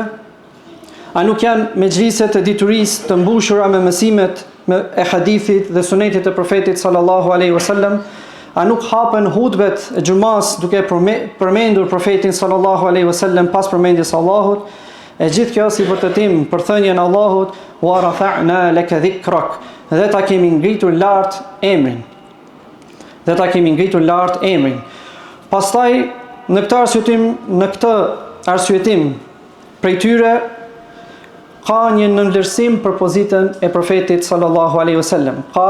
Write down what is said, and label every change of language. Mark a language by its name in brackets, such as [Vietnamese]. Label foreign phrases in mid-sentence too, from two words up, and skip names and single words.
[Albanian] A nuk janë mexhliset e diturisë të mbushura me mësimet e hadithit dhe sunetit të profetit [Arabic] صلى الله عليه وسلم? [Albanian] A nuk hapen hutbet e xhumas duke përmendur profetin [Arabic] صلى الله عليه وسلم [Albanian] pas përmendjes së Allahut? E gjithë kjo si vërtetim për thënien e Allahut [Arabic] ورفعنا لك ذكرك, [Albanian] dhe ta kemi ngritur lart emrin. Pastaj në këtë arsyetim prej tyre ka një nënvlerësim për pozitën e profetit [Arabic] صلى الله عليه وسلم.